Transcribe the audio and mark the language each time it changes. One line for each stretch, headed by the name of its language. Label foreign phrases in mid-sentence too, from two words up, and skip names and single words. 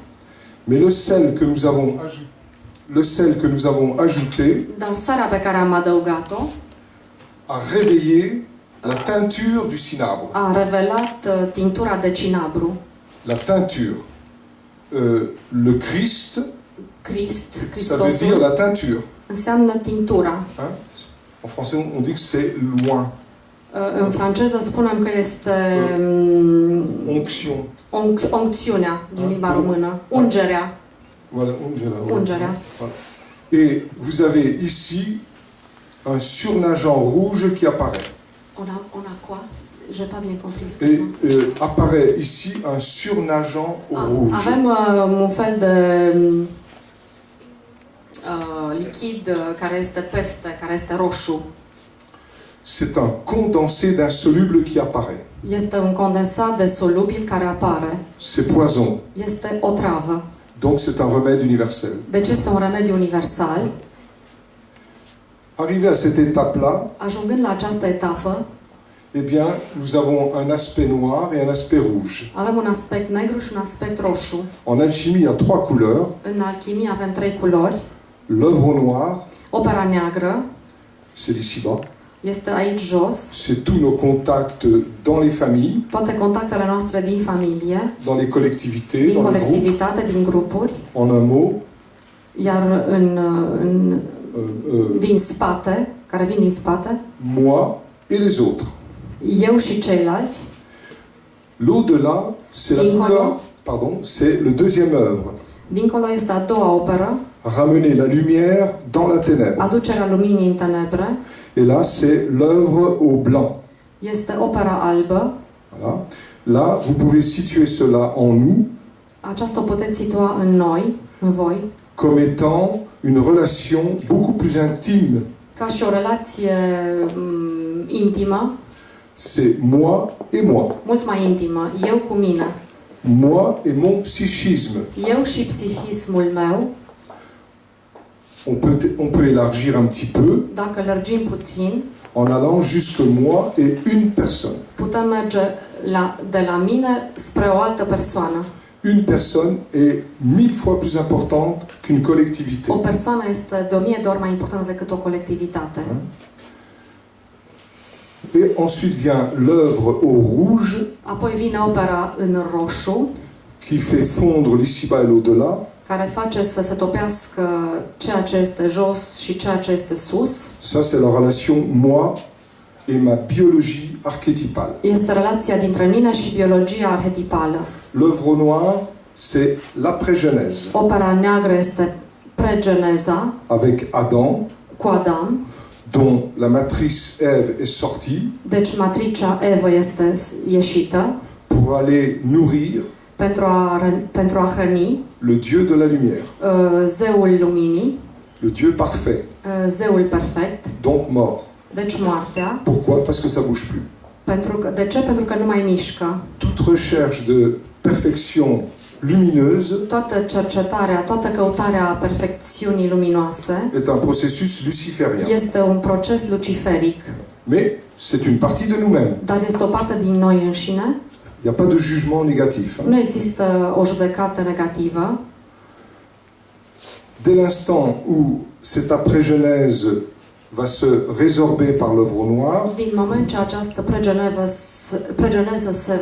French: Mais le sel que nous avons ajouté
Romanian: dar sarea pe care am adăugat-o
French: a réveillé la teinture du cinabre.
Romanian: a revelat tinctura de cinabru.
French: La teinture. Le Christ,
Romanian: Christ,
French: ça veut dire
Romanian: Hristosul,
French: la teinture.
Romanian: înseamnă tinctura.
French: Hein? En français, on dit que c'est loin.
Romanian: În franceză spunem că este
French: Onction.
Romanian: oncțiunea din limba română, ungerea.
French: Voilà,
Romanian: Ungerea.
French: Voilà. Et vous avez ici un surnageant rouge qui apparaît. On a quoi? J'ai pas bien compris, Et excuse-moi. apparaît ici un surnageant rouge.
Romanian: Avem un fel de lichid care este peste, care este roșu.
French: C'est un condensé d'insoluble qui apparaît.
Romanian: Este un condensat de solubil care apare.
French: C'est poison.
Romanian: Este o travă.
French: Donc c'est un remède universel.
Romanian: Deci este un remediu universal.
French: Arrivé à cette étape-là,
Romanian: Ajungând la această etapă,
French: eh bien, nous avons un aspect noir et un aspect rouge.
Romanian: avem un aspect negru și un aspect roșu.
French: En alchimie, il y a 3 couleurs.
Romanian: În alchimie avem 3 culori.
French: L'œuvre noire,
Romanian: Opera neagră
French: c'est l'ici-bas.
Romanian: este aici jos.
French: C'est tous nos contacts dans les familles,
Romanian: Toate contactele noastre din familie,
French: dans les collectivités,
Romanian: din
French: dans les groupes.
Romanian: colectivitate, din grupuri,
French: En un mot,
Romanian: iar din spate, care vin din spate,
French: moi et les autres.
Romanian: eu și ceilalți.
French: L'au-delà, c'est la
Romanian: Dincolo.
French: couleur, pardon, c'est le deuxième œuvre.
Romanian: Dincolo este a doua operă,
French: Ramener la lumière dans la ténèbre.
Romanian: aducerea luminii în tenebre.
French: Et là, c'est l'œuvre au blanc.
Romanian: Este opera albă.
French: Voilà. Là, vous pouvez situer cela en nous
Romanian: Aceasta o puteți situa în noi, în voi,
French: comme étant une relation beaucoup plus intime.
Romanian: ca și o relație intimă,
French: C'est moi et moi.
Romanian: mult mai intimă, eu cu mine,
French: Moi et mon psychisme.
Romanian: eu și psihismul meu.
French: On peut élargir un petit peu
Romanian: Dacă lărgim puțin,
French: en allant jusque moi et une personne.
Romanian: putem merge de la mine spre o altă persoană.
French: Une personne est 1000 fois plus importante qu'une collectivité.
Romanian: O persoană este de 1000 de ori mai importantă decât o colectivitate.
French: Et ensuite vient l'œuvre au rouge
Romanian: Apoi vine opera în roșu,
French: qui fait fondre l'ici-bas et l'au-delà.
Romanian: care face să se topească ceea ce este jos și ceea ce este sus.
French: Ça, c'est la relation moi et ma biologie archétypale.
Romanian: Este relația dintre mine și biologia arhetipală.
French: L'œuvre noire, c'est l'après-Genèse,
Romanian: Opera neagră este pregeneza,
French: avec Adam,
Romanian: cu Adam.
French: dont la matrice Ève est sortie
Romanian: Deci matricea Evă este ieșită
French: pour aller nourrir
Romanian: pentru a hrăni
French: le Dieu de la lumière,
Romanian: zeul luminii,
French: le Dieu parfait.
Romanian: zeul perfect,
French: donc mort.
Romanian: deci moartea.
French: Pourquoi? Parce que ça bouge plus.
Romanian: De ce? Pentru că nu mai mișcă.
French: Toute recherche de perfection lumineuse
Romanian: Toată cercetarea, toată căutarea perfecțiunii luminoase
French: est un processus luciferien.
Romanian: este un proces luciferic,
French: Mais c'est une partie de nous-mêmes.
Romanian: dar este o parte din noi înșine.
French: Il n'y a pas de jugement négatif.
Romanian: Nu există o judecată negativă.
French: Dès l'instant où cette après-genèse va se résorber par l'œuvre noire,
Romanian: Din moment ce această pregeneză se